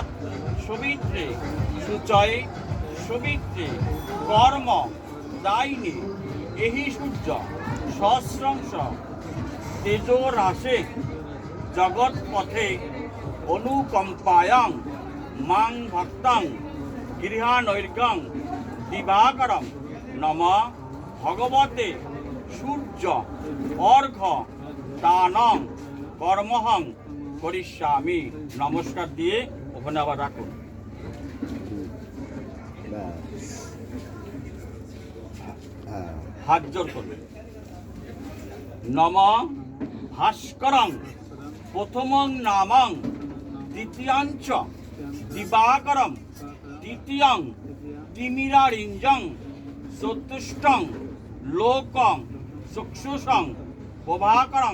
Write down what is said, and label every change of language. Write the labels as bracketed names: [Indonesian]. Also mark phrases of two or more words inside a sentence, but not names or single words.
[Sanskrit] সবিত্রে সুচয়ে সবিত্রে কর্ম দায়িনী এহি সূর্য সহস্রাংশ তেজোরাশে জগৎ পথে অনুকম্পায়াং মাং ভক্তাং গৃহানৈর্গং দিবাকরম নমঃ ভগবতে সূর্য অর্ঘ দানং কর্মহং করিষ্যামি। [Bangla] নমস্কার দিয়ে ওখানে আবার রাখুন। হাত জোর করবেন। [Sanskrit] নমঃ ভাস্করং প্রথমং নামং দ্বিতীয়াঞ্চ দিবাকরম তৃতীয়ং তিমিরারিঞ্জং চতুষ্টং লোকং চক্ষুষং প্রভাকরং